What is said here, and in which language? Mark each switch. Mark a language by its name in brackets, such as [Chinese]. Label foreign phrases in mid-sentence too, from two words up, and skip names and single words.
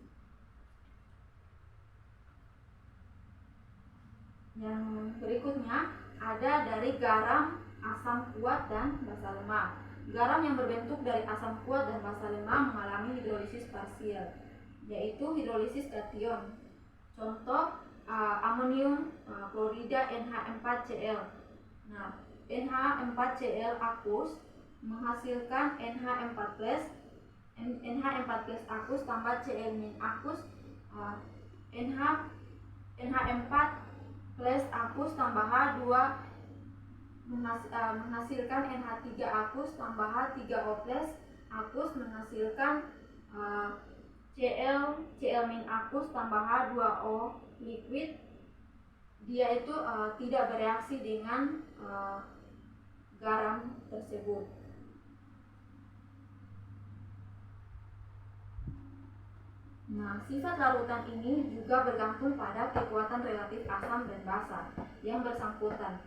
[Indonesian] Yang berikutnya ada dari garam, asam kuat, dan basa lemak. Garam yang berbentuk dari asam kuat dan basa lemak mengalami hidrolisis parsial, yaitu hidrolisis kation. Contoh, amonium klorida NH4Cl. Nah, NH4Cl aqueous menghasilkan NH4+ aqueous tambah Cl- aqueous, NH4+ aqueous tambah H2 menghasilkan NH3 aqueous tambah H3O+ aqueous menghasilkan Cl- aqueous tambah H2O liquid. Dia itu tidak bereaksi dengan garam tersebut. Nah, sifat larutan ini juga bergantung pada kekuatan relatif asam dan basa yang bersangkutan.